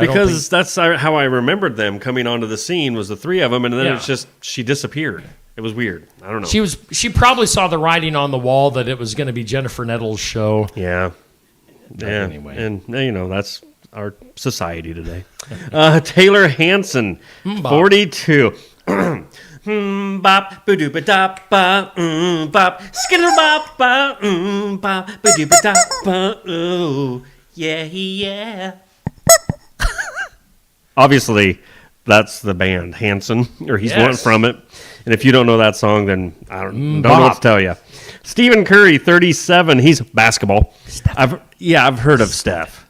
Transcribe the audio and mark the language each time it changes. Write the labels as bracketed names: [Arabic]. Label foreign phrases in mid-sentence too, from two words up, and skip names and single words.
[English] Because that's how I remembered them coming onto the scene was the three of them, and then it's just she disappeared. It was weird. I don't know. She probably saw the writing on the wall that it was going to be Jennifer Nettles' show. Yeah. But anyway, and that's our society today. Taylor Hanson, 42. Bop, ba-doo, ba-da, ba, bop, skittle bop, ba, bop, ba-doo, ba-da, ba, ooh, yeah. Obviously, that's the band, Hanson, or he's one from it. And if you don't know that song, then I don't know what to tell you. Stephen Curry, 37. He's basketball. I've heard of Steph.